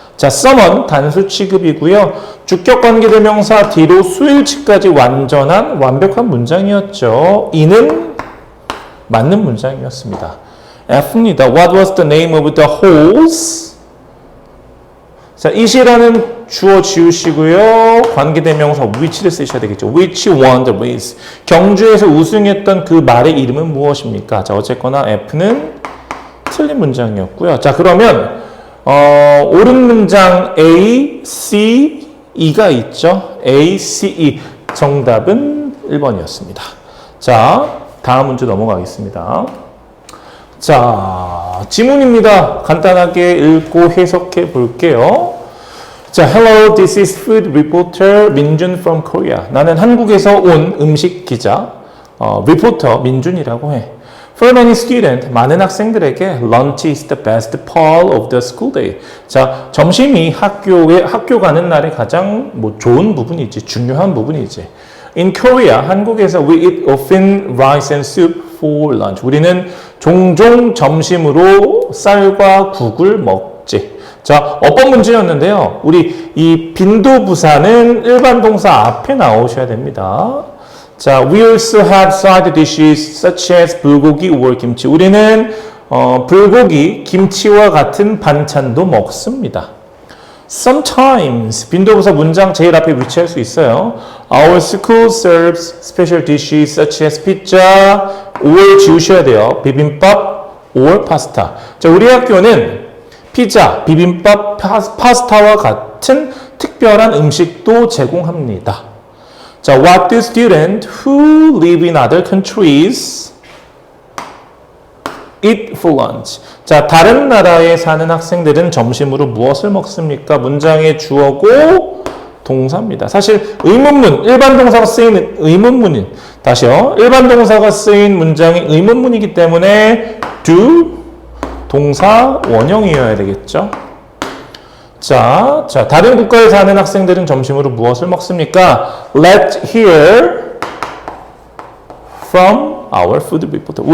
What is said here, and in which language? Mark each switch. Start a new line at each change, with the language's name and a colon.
Korean: 자, someone 단수 취급이고요. 주격 관계대명사 뒤로 수일치까지 완벽한 문장이었죠. 이는 맞는 문장이었습니다. F입니다.
English: What was the name of the horse?
Korean: 자, it이라는 주어 지우시고요. 관계대명사 which를 쓰셔야 되겠죠.
English: Which won the race?
Korean: 경주에서 우승했던 그 말의 이름은 무엇입니까? 자, 어쨌거나 F는 틀린 문장이었고요. 자, 그러면 옳은 문장 A, C, E가 있죠. A, C, E. 정답은 1번이었습니다. 자, 다음 문제 넘어가겠습니다. 자, 지문입니다. 간단하게 읽고 해석해 볼게요.
English: 자, hello, this is food reporter 민준 from Korea.
Korean: 나는 한국에서 온 음식 기자, reporter 민준이라고 해.
English: For many students,
Korean: 많은 학생들에게
English: lunch is the best part of the school day.
Korean: 자, 점심이 학교 가는 날의 가장 좋은 부분이지, 중요한 부분이지.
English: In Korea,
Korean: 한국에서
English: we eat often rice and soup for lunch.
Korean: 우리는 종종 점심으로 쌀과 국을 먹지. 자, 어법 문제였는데요. 우리 이 빈도부사는 일반 동사 앞에 나오셔야 됩니다.
English: 자, we also have side dishes such as 불고기 or 김치.
Korean: 우리는 불고기, 김치와 같은 반찬도 먹습니다. Sometimes 빈도부사 문장 제일 앞에 위치할 수 있어요.
English: Our school serves special dishes such as pizza or
Korean: 지우셔야 돼요.
English: 비빔밥 or pasta.
Korean: 자, 우리 학교는 피자, 비빔밥, 파스타와 같은 특별한 음식도 제공합니다.
English: 자, what do students who live in other countries eat for lunch?
Korean: 자, 다른 나라에 사는 학생들은 점심으로 무엇을 먹습니까? 문장의 주어고 동사입니다. 사실 의문문, 일반 동사가 쓰이는 의문문인, 다시요. 일반 동사가 쓰인 문장이 의문문이기 때문에 do 동사 원형이어야 되겠죠. 자, 다른 국가에 사는 학생들은 점심으로 무엇을 먹습니까?
English: Let's hear from our food reporter.